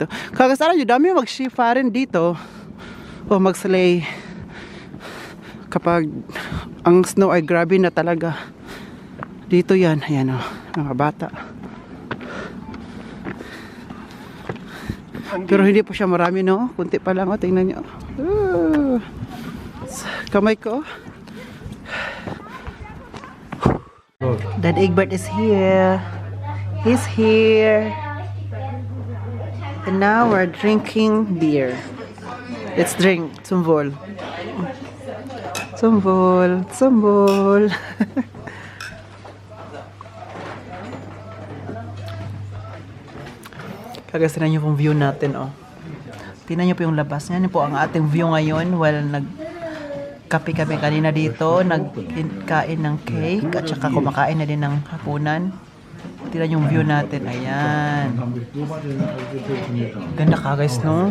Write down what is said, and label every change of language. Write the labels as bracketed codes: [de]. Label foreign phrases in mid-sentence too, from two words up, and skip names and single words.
[tl] Ka guys, alam nyo, dami mag-shifa rin dito. O mag-sleigh kapag ang snow ay grabe na talaga dito yan, ayan o, mga bata, pero hindi po siya marami, no, kunti pa lang, o, tingnan nyo, kamay ko. [en] Dad Egbert is here, he's here, and now we're drinking beer. Let's drink Sumbol. Sumbol. [tl] Kagasinan nyo pong view natin, oh. Tingnan nyo po yung labas. Yan po ang ating view ngayon while nagkape kami kanina dito, nagkain ng cake, at saka kumakain na din ng hapunan. Tingnan yung view natin. Ayan. Ganda ka guys, no?